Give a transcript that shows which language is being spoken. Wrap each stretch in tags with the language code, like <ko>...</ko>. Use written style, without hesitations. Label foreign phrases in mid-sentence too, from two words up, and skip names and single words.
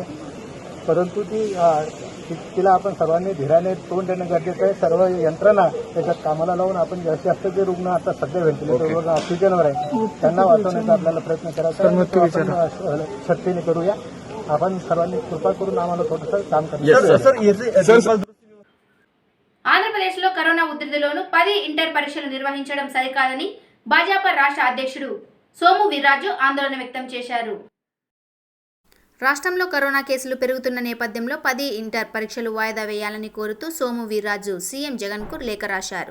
<mr>परंतु तिला आपण सर्वांनी धीराने तोंड देणं गरजेचं आहे. सर्व यंत्रणा त्याच्यात कामाला लावून आपण जास्तीत जास्त जे रुग्ण आता सध्या व्हेंटिलेटरवर ऑक्सिजनवर आहे त्यांना वाचवण्याचा आपल्याला प्रयत्न करायचा आहे. आपण शक्तीने करूया. आपण सर्वांनी कृपा करून आम्हाला थोडंसं काम करायचं.</mr> <te>ఆంధ్రప్రదేశ్లో కరోనా ఉధృతిలోనూ 10 ఇంటర్ పరీక్షలు నిర్వహించడం సరికాదని భాజపా రాష్ట్ర అధ్యక్షుడు సోము వీర్రాజు ఆందోళన వ్యక్తం చేశారు. రాష్ట్రంలో కరోనా కేసులు పెరుగుతున్న నేపథ్యంలో 10 ఇంటర్ పరీక్షలు వాయిదా వేయాలని కోరుతూ సోము వీర్రాజు సీఎం జగన్కు లేఖ రాశారు.</te>